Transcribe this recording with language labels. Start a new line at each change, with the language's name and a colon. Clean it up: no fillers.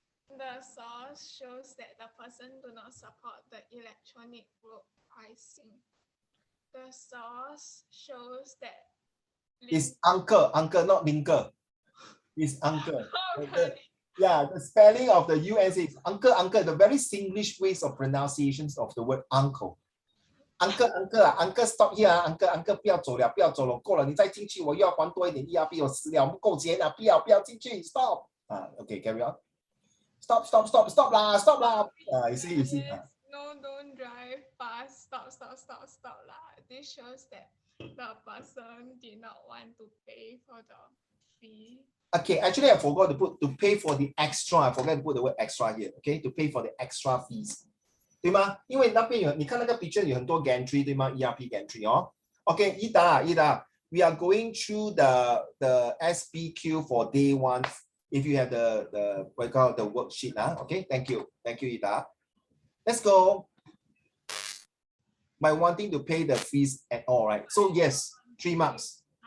English: The source shows that the person do not support the electronic road pricing. The source shows that It's uncle, not linker. It's uncle. Really? Yeah, the spelling of the UNC is uncle, the very Singlish ways of pronunciations of the word uncle. Uncle, stop here, uncle,
Chinese: 不要走了，够了，你再进去，我又要还多一点 ERP， 我死了，不够钱了，不要进去 ，
English: stop. Okay, carry on. Stop lah. You see. No, don't drive fast. Stop lah. This shows that the person did not want to pay for the fee. Okay, actually I forgot to put to pay for the extra. I forgot to put the word extra here. Okay, to pay for the extra fees.
Chinese: 对吗？因为那边你看那个 picture 有很多 gantry 对吗 ？ERP gantry 哦。
English: Okay, Ida, we are going through the SBQ for day 1. If you have the what you call the worksheet, okay. Thank you, Ida. Let's go. By wanting to pay the fees at all, right? So yes, 3 marks.